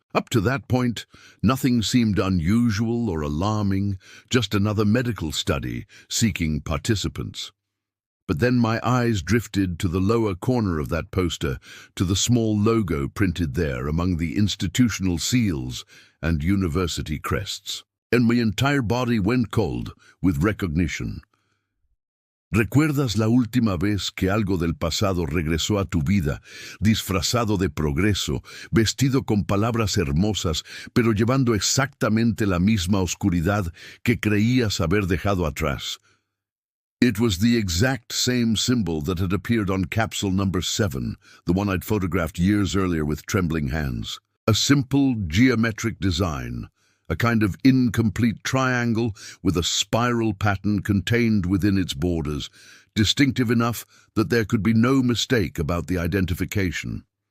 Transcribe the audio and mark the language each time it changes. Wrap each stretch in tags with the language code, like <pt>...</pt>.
<en>Up to that point, nothing seemed unusual or alarming, just another medical study seeking participants. But then my eyes drifted to the lower corner of that poster, to the small logo printed there among the institutional seals and university crests. And my entire body went cold with recognition.</en> <es>¿Recuerdas la última vez que algo del pasado regresó a tu vida, disfrazado de progreso, vestido con palabras hermosas, pero llevando exactamente la misma oscuridad que creías haber dejado atrás?</es> <en>It was the exact same symbol that had appeared on capsule number 7, the one I'd photographed years earlier with trembling hands. A simple geometric design, a kind of incomplete triangle with a spiral pattern contained within its borders, distinctive enough that there could be no mistake about the identification.</en>